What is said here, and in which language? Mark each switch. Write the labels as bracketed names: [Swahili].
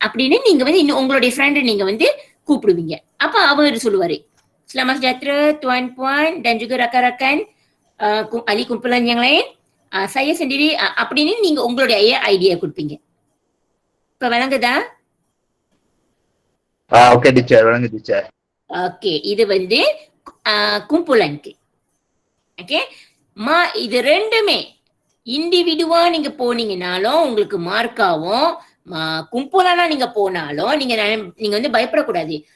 [Tamil] அப்படின்னு நீங்க இன்னும் உங்களுடைய ஃப்ரெண்ட் நீங்க கூப்பிடுவீங்க. அப்ப அவர் சொல்லுவாரு. [Malay] Selamat sejahtera tuan-puan dan juga rakan-rakan ahli kumpulan yang lain. Saya sendiri [Tamil] அப்படின்னு நீங்க உங்களுடைய ஐடியா கொடுப்பீங்க. இப்ப வழங்குதா? ஓகே டீச்சர், வழங்கு டீச்சர். ஓகே, இது kumpulanக்கு. ஓகே, இது ரெண்டுமே இண்டிவிடுவா நீங்க போனீங்கனாலும் உங்களுக்கு மார்க்காவும், கும்பலானா நீங்க போனாலும் நீங்க பயப்படக்கூடாது.